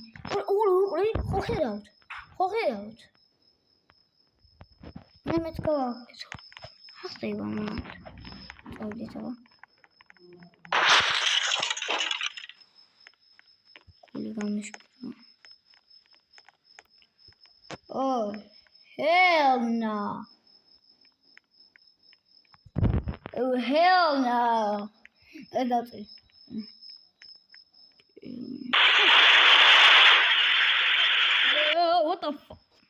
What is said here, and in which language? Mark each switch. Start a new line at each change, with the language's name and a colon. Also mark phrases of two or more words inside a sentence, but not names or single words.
Georgian: ორი, ხო ხედავთ? მე მეც გავაკეთე. ხდება მაგრამ. წავიდეთ აბა. გული გამიშკრა.
English: Oh, hell no. Oh, hell no. That's it. Oh, what the fuck?